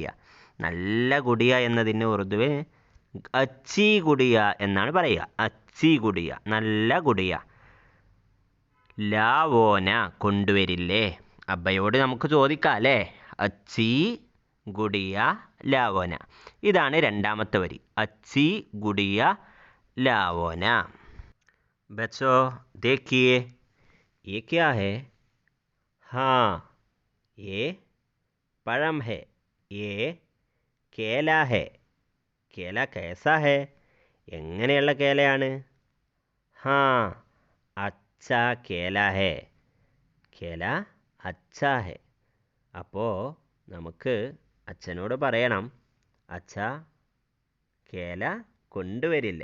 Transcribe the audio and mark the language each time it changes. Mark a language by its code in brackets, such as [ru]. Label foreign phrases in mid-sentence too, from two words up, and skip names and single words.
[ml] നല്ല ഗുഡിയ എന്നതിന് ഉറുദുവിൽ [ur] اچھی گڑیا [ml] എന്നാണ് പറയുക. [ur] اچھی گڑیا, [ml] നല്ല ഗുഡിയ. ലാവോന കൊണ്ടുവരില്ലേ? അബ്ബയോട് നമുക്ക് ചോദിക്കാം അല്ലേ? [ur] اچھی گڑیا لاؤ نا. [ml] ഇതാണ് 2-ാമത്തെ വരി. [ur] اچھی گڑیا لاؤ نا. بچوں دیکھیے، یہ کیا ہے? ہاں، یہ പഴം है। یہ کیلا ہے۔ کیلا کیسا ہے? [ml] എങ്ങനെയുള്ള കേലയാണ്? ഹാ, [ur] اچھا کیلا ہے. کیلا اچھا ہے. [ml] അപ്പോൾ നമുക്ക് അച്ഛനോട് പറയണം, [ur] اچھا کیلا [ml] കൊണ്ടുവരില്ലേ?